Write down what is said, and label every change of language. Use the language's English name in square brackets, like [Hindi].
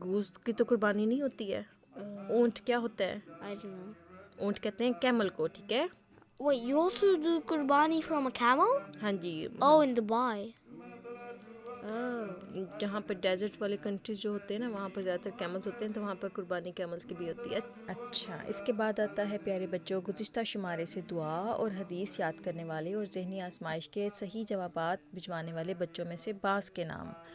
[Urdu] Goes کی تو قربانی نہیں ہوتی ہے. اونٹ کیا ہوتا ہے؟ [English] I don't know. [Urdu] اونٹ کہتے ہیں کیمل کو, ٹھیک ہے. [English] Wait, you also do qurbani from a camel? [Urdu] ہاں جی. [English] Oh, in Dubai. Oh. [Urdu] جہاں پر ڈیزرٹ والے کنٹریز جو ہوتے ہیں نا, وہاں پر زیادہ تر کیملز ہوتے ہیں, تو وہاں پر قربانی کیملز کی بھی ہوتی ہے. اچھا, اس کے بعد آتا ہے پیارے بچوں گزشتہ شمارے سے دعا اور حدیث یاد کرنے والے اور ذہنی آزمائش کے صحیح جوابات بھجوانے والے بچوں میں سے بعض کے نام.